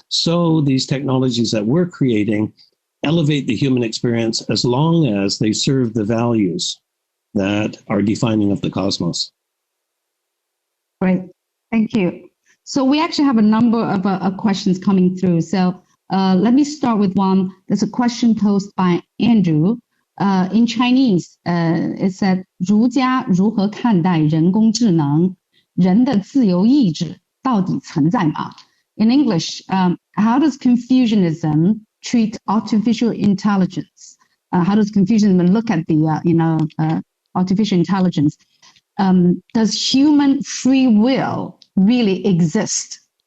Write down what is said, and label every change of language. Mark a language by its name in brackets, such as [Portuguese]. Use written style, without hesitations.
[English] So these technologies that we're creating elevate the human experience as long as they serve the values that are defining of the cosmos. Great, thank you. So we actually have a number of questions coming through. So let me start with one. There's a question posed by Andrew. In Chinese, it said [Chinese] 儒家如何看待人工智能？人的自由意志到底存在吗？ [English] In English, how does Confucianism treat artificial intelligence? How does Confucianism look at the artificial intelligence? Does human free will really exist?